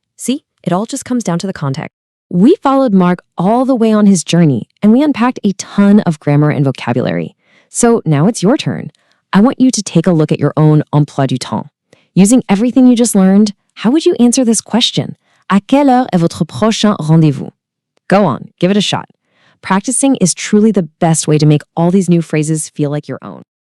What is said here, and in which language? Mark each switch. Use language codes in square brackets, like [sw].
[en] See, it all just comes down to the context. We followed Mark all the way on his journey, and we unpacked a ton of grammar and vocabulary. So now it's your turn. I want you to take a look at your own Emploi du Temps. Using everything you just learned, how would you answer this question? [fr] À quelle heure est votre prochain rendez-vous? [en] Go on, give it a shot. Practicing is truly the best way to make all these new phrases feel like your own.